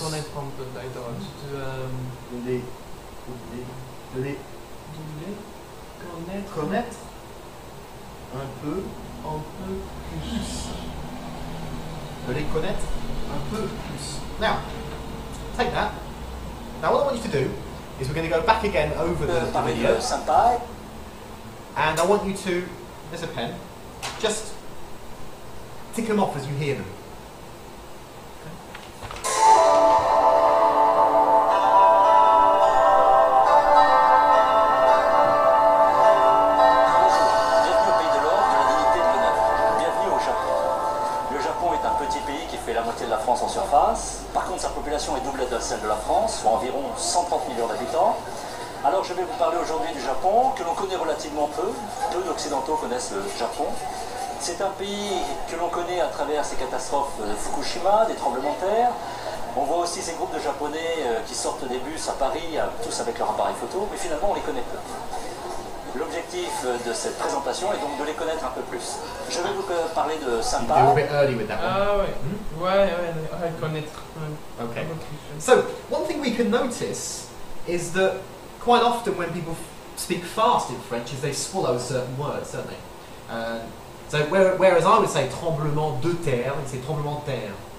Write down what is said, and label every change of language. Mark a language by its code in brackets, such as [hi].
[fr] connaître un peu, d'accord. De les Connaître connaître un peu un peu plus. De les connaître un peu plus. [en] Now, take that. Now what I want you to do is we're going to go back again over the [fr] parler [en] video, [fr] de sympa. [en] and I want you to, there's a pen, just tick them off as you hear them. [fr] Bienvenue au pays de l'or, de la dignité de l'honneur. Bienvenue au Japon. Le Japon est un petit pays qui fait la moitié de la France en surface. Par contre, sa population est double de celle de la France, soit environ 130 millions d'habitants. Alors je vais vous parler aujourd'hui du Japon, que l'on connaît relativement peu. Peu d'Occidentaux connaissent le Japon. C'est un pays que l'on connaît à travers ces catastrophes de Fukushima, des tremblements de terre. On voit aussi ces groupes de Japonais qui sortent des bus à Paris, tous avec leur appareil photo, mais finalement on les connaît peu. L'objectif de cette présentation est donc de les connaître un peu plus. Je vais vous parler de [en] You're a [fr] sympa. [en] bit early with that one. [fr] Ah ouais, ouais, connaître. [en] Okay. So, one thing we can notice is that quite often when people speak fast in French is they swallow certain words, don't they? So whereas I would say tremblement de terre, they say tremblement de terre.